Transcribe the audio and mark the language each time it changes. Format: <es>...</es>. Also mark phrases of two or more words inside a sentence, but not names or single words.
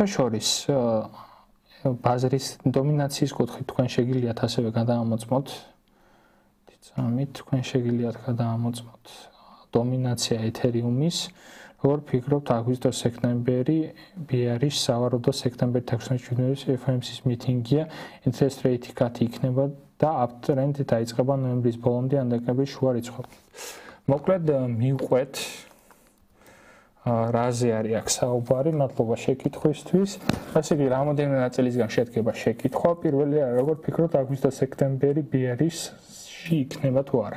<ka>შორის ბაზრის დომინაციის კუთხით თქვენ შეგიძლიათ ასევე გადაამოწმოთ თითქმის თქვენ შეგიძლიათ გადაამოწმოთ დომინაცია Ethereum-ის როგორ ფიქრობთ აგვისტო-სექტემბერი BR-ის სავარაუდო სექტემბერი 16-ის FOMC-ის მიტინგია</ka> <en>interest rate cut</en> <ka>იქნება და uptrend დაიწყება ნოემბრის ბოლომდე ან დეკემბრის შუა რიცხვებში. მოკლედ მივყვეთ რაზე არის აქ საუბარი, მადლობა შეკითხვისთვის. ასე იგი რამოდენიმე ნაწილისგან შედგება შეკითხვა. პირველი არის როგორ ფიქრობთ აგვისტო-სექტემბერი BR-ისში იქნება თუ არა.</ka>